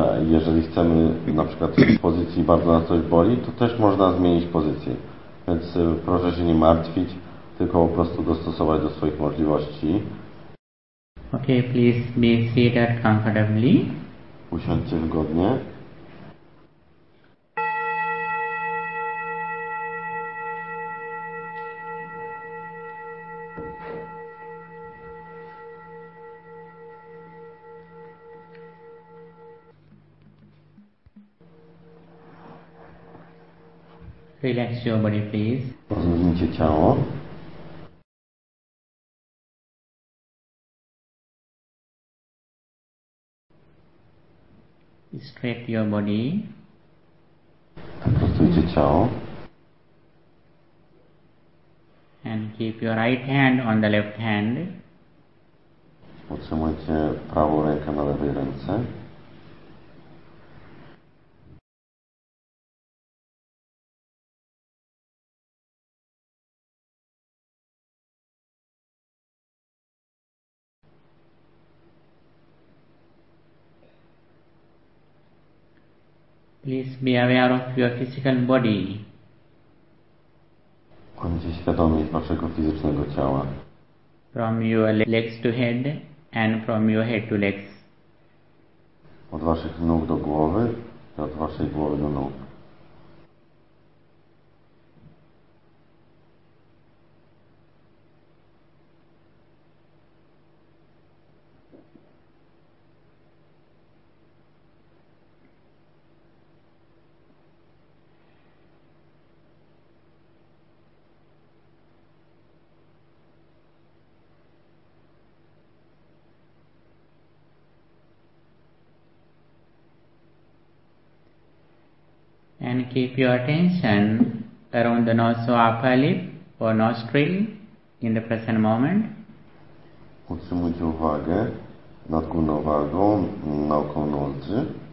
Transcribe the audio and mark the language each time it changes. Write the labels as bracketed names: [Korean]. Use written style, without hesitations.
[Polish] Jeżeli chcemy na przykład w pozycji bardzo nas coś boli, to też można zmienić pozycję. Więc proszę się nie martwić, tylko po prostu dostosować do swoich możliwości. [English] Okay, please be seated comfortably. [Polish] Usiądźcie wygodnie. [English] Relax your body, please. [Polish] Rozluźnijcie ciało. [English] Straight your body. [Polish] Rozluźnijcie ciało. [English] And keep your right hand on the left hand. [Polish] Utrzymujcie prawą rękę na lewej ręce. [English] Please be aware of your physical body. [Polish] Bądźcie świadomi waszego fizycznego ciała. [English] From your legs to head and from your head to legs. [Polish] Od waszych nóg do głowy i od waszej głowy do nóg. [English] And keep your attention around the nose or upper lip or nostril in the present moment. [Polish] Utrzymujcie uwagę nad górną wargą, naokoło nozdrzy.